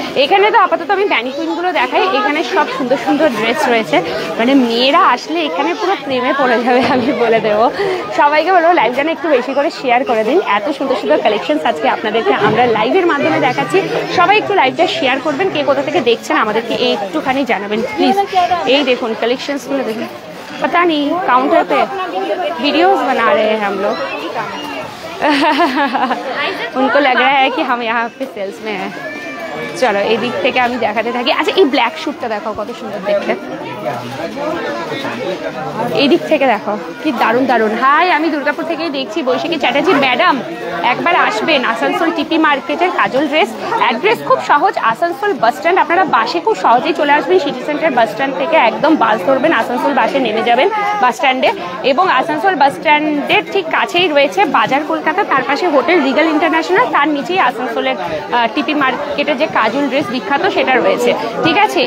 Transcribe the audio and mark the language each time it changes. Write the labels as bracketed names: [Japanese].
[Bangla] এখানে তো আপাতত আমি ম্যানিকুইনগুলো দেখাই। এখানে সব সুন্দর ড্রেস রয়েছে, মানে মেয়েরা আসলে এখানে পুরো প্রেমে পড়ে যাবে, আমি বলে দেবো। সবাইকে বলবো লাইভটা একটু বেশি করে শেয়ার করে দিন। এত সুন্দর কালেকশনস আজকে আপনাদেরকে আমরা লাইভের মাধ্যমে দেখাচ্ছি। সবাই একটু লাইভটা শেয়ার করবেন, কে কোথা থেকে দেখছেন আমাদেরকে একটুখানি জানাবেন প্লিজ। এই দেখুন কালেকশনসগুলো দেখুন, [Hindi] पता नहीं काउंटर पे वीडियोस बना रहे हैं हम लोग। उनको लग रहा है कि हम यहाँ पे सेल्स में हैं। [Bangla] চলো এই দিক থেকে আমি দেখাতে থাকি। আচ্ছা এই ব্ল্যাক স্যুটটা দেখো কত সুন্দর দেখতে, এই দিক থেকে দেখো কি দারুণ দারুণ। হাই, আমি দুর্গাপুর থেকেই দেখছি বৈশাখী চ্যাটার্জি ম্যাডাম, একবার আসবেন আসানসোল টিপি মার্কেটের কাজল ড্রেস। অ্যাড্রেস খুব সহজ, আসানসোল বাস স্ট্যান্ড। আপনারা বাসে খুব সহজেই চলে আসবেন, সিটি সেন্টার বাস স্ট্যান্ড থেকে একদম বাস ধরবেন, আসানসোল বাসে নেমে যাবেন বাস স্ট্যান্ডে, এবং আসানসোল বাস স্ট্যান্ডের ঠিক কাছেই রয়েছে বাজার কলকাতা, তার পাশে হোটেল রিগাল ইন্টারন্যাশনাল, তার নিচেই আসানসোলের টিপি মার্কেটে যে কাজল ড্রেস বিখ্যাত সেটা রয়েছে, ঠিক আছে।